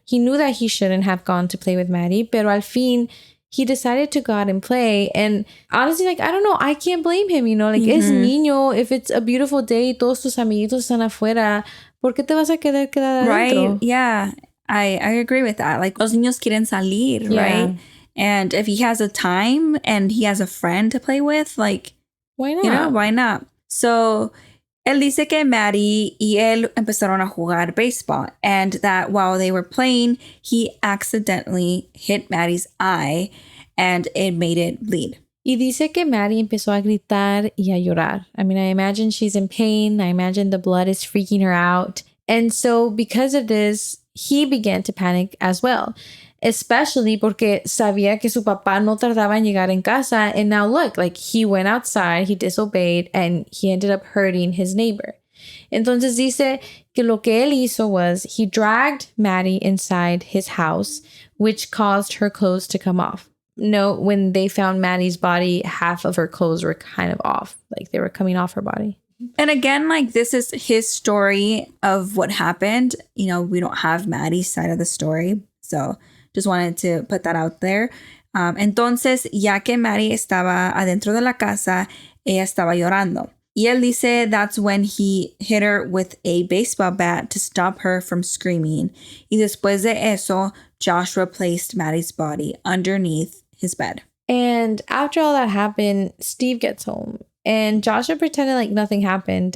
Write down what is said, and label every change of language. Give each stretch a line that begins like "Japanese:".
English: He knew that he shouldn't have gone to play with Maddie,
Spanish: pero al fin,
English: he decided to go out and play. And honestly, like, I don't know, I can't blame him, you know, like,
Spanish: es niño,
English: if it's a beautiful day,
Spanish: todos tus amiguitos están afuera, ¿por qué te vas a quedar adentro?
English: Right, yeah, I agree with that.
Spanish: Like, los niños quieren salir, right?
English: And if he has a time and he has a friend to play with, like, why not? You know, why not? So,
Spanish: él dice que Maddie y él empezaron a jugar
English: baseball, and that while they were playing, he accidentally hit Maddie's eye and it made it bleed.
Spanish: Y dice que Maddie empezó a gritar y a llorar.
English: I mean, I imagine she's in pain. I imagine the blood is freaking her out. And so because of this, he began to panic as well.
Spanish: Especially porque sabía que su papá no tardaba en llegar en casa.
English: And now look, like he went outside, he disobeyed, and he ended up hurting his neighbor.
Spanish: Entonces dice que lo que él hizo
English: was he dragged Maddie inside his house, which caused her clothes to come off. No, when they found Maddie's body, half of her clothes were kind of off. Like they were coming off her body. And again, like this is his story of what happened. You know, we don't have Maddie's side of the story. So just wanted to put that out there.
Spanish: Entonces, ya que Maddie estaba adentro de la casa, ella estaba llorando. Y él dice
English: that's when he hit her with a baseball bat to stop her from screaming.
Spanish: Y después de eso,
English: Joshua placed Maddie's body underneath his bed. And after all that happened, Steve gets home. And Joshua pretended like nothing happened.